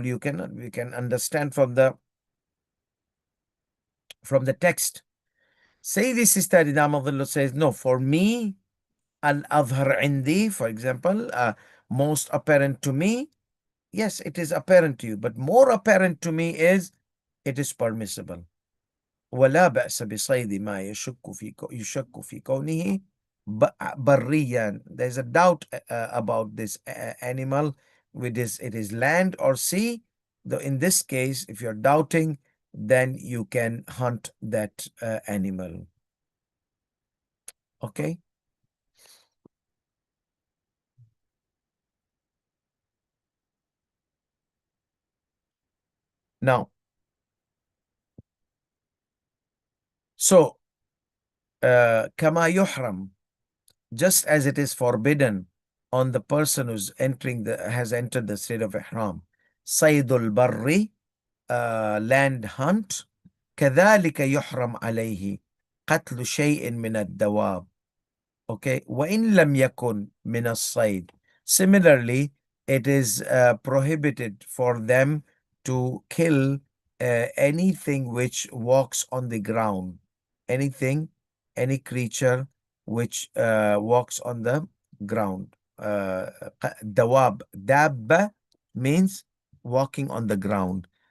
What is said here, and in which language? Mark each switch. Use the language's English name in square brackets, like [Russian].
[English] We can understand from the text. Say this is Sayyid Ahmad says, no, for me, [Arabic] al-adhar indi, [English] for example, most apparent to me, yes, it is apparent to you, but more apparent to me is it is permissible. [Arabic] ولا بأس بصيد ما يشك في كونه بريا. [English] There's a doubt about this animal, it is land or sea. Though in this case, if you're doubting, then you can hunt that animal. Okay. Now, so [Arabic] كما يحرم, [English] just as it is forbidden on the person who's has entered the state of ihram, [Arabic] صيد البر, [English] land hunt, [Arabic] كذلك يحرم عليه قتل شيء من الدواب. [English] Okay, [Arabic] وإن لم يكن من الصيد. [English] Similarly, it is prohibited for them to kill anything which walks on the ground. Anything, any creature which walks on the ground. Dawab, dabba means walking on the ground.